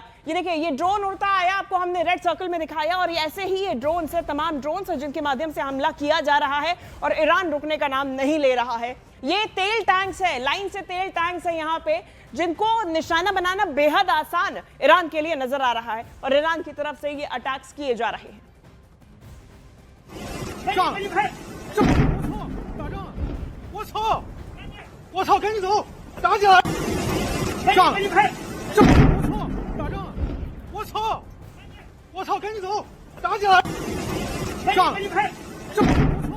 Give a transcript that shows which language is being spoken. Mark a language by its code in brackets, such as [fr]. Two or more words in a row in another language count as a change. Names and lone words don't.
[hi] ये देखिए, ये ड्रोन उड़ता आया, आपको हमने [en] red circle [hi] में दिखाया, और ऐसे ही ये ड्रोन से तमाम ड्रोन से जिनके माध्यम से हमला किया जा रहा है और ईरान रुकने का नाम नहीं ले रहा है। ये तेल टैंक्स है, लाइन से तेल टैंक्स है यहाँ पे, जिनको निशाना बनाना बेहद आसान ईरान के लिए नजर आ रहा है और ईरान की तरफ से ये अटैक्स किए जा रहे हैं। [zh] 我操！我操！赶紧走，打起来！上！我操！打仗！我操！我操！赶紧走，打起来！上！